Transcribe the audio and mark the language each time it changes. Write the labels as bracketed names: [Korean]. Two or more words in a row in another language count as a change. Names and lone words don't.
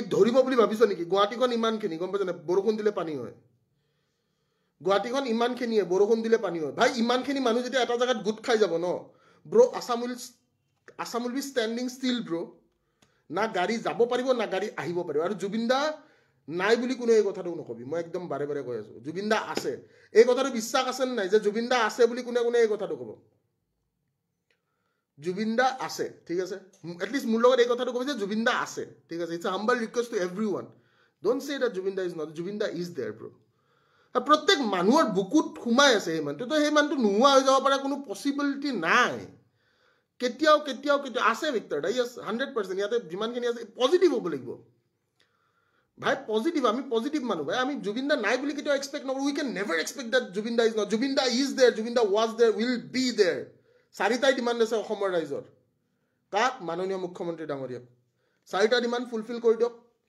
[Assamese] ধৰিব বুলি ভাবিছ নেকি গুৱাহাটীখন ইমানখিনি গম পাইছ না বৰষুণ দিলে পানী হয় গুৱাহাটীখন ইমানখিনিয়ে বৰষুণ দিলে পানী হয় ভাই ইমানখিনি মানুহ যেতিয়া এটা জায়গাত গুট খাই যাব ন ব্ৰো [English] Assam will be standing still bro [Assamese] না গাড়ী যাব পাৰিব না গাড়ী আহিব পাৰিব আৰু জুবিন দা নাই বুলি কোনো এই কথাটো নকবি মই একদম বাৰে বাৰে কৈ আছো জুবিন দা আছে এই কথাটো বিশ্বাস আছে নাই যে জুবিন দা আছে বুলি কোনে কোনে এই কথাটো ক'ব জুবিন দা আছে ঠিক আছে এটলিষ্ট মোৰ লগত এই কথাটো ক'ব যে জুবিন দা আছে ঠিক আছে [English] It's a humble request to everyone don't say that Zubeen da is not Zubeen da is there bro [Assamese] প্ৰত্যেক মানুহৰ বুকুত সোমাই আছে সেই মানুহটো তো সেই মানুহটো নোহোৱা হৈ যাব পৰা কোনো পসিবিলিটি নাই কেতিয়াও আছে ভিক্টৰ দা ইয়েস 100% ইয়াতে যিমানখিনি আছে পজিটিভ হ'ব লাগিব ভাই পজিটিভ আমি পজিটিভ মানুহ ভাই আমি জুবিন দা নাই বুলি কেতিয়াও এক্সপেক্ট নকৰো [English] we can never expect that Zubeen da is not Zubeen da is there Zubeen da was there will be there [Assamese] চাৰিটাই ডিমাণ্ড আছে অসমৰ ৰাইজৰ কাক মাননীয় মুখ্যমন্ত্ৰী ডাঙৰীয়াক চাৰিটা [English] demand fulfil [Assamese] কৰি দিয়ক